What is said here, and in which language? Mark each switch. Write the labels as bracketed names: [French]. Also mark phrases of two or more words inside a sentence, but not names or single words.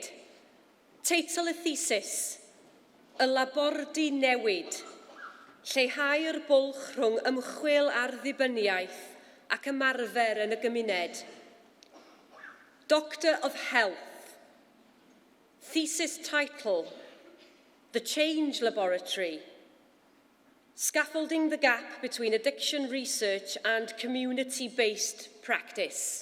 [Welsh] Teitl y thesis, y labordy newid, lleihau'r bwlch rhwng ymchwil ar ddibyniaeth ac ymarfer yn y gymuned. [English] Doctor of Health. Thesis title, The Change Laboratory. Scaffolding the gap between addiction research and community-based practice.